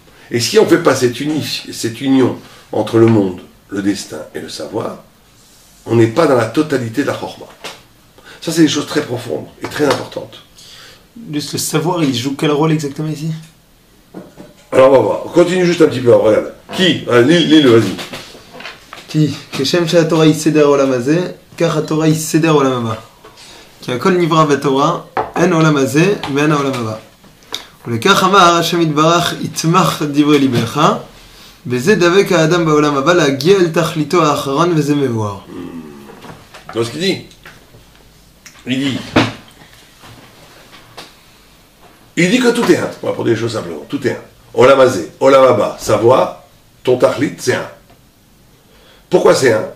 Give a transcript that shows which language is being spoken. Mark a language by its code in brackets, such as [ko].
[fr] Et si on ne fait pas cette union entre le monde, le destin et le savoir, on n'est pas dans la totalité de la chorma. Ça, c'est des choses très profondes et très importantes. Juste le savoir, il joue quel rôle exactement ici? Alors on va voir, on continue juste un petit peu, regarde. Qui? Lis-le, vas-y. Qui? [he] כשם שהתורה היא סדר העולם הזה, כך התורה היא סדר העולם הבא. כי הכל נברא בתורה, אין העולם הזה ואין העולם הבא. ולכך אמר השם יתברך, יצמח דברי ליבך, בזה דבק האדם בעולם הבא להגיע אל תכליתו האחרון וזה מבואר. [fr] Donc ce qu'il dit, il dit que tout est un. On va prendre des choses simplement. Tout est un. Olam hazé, Olam haba, savoir, ton tachlit, c'est un. Pourquoi c'est un?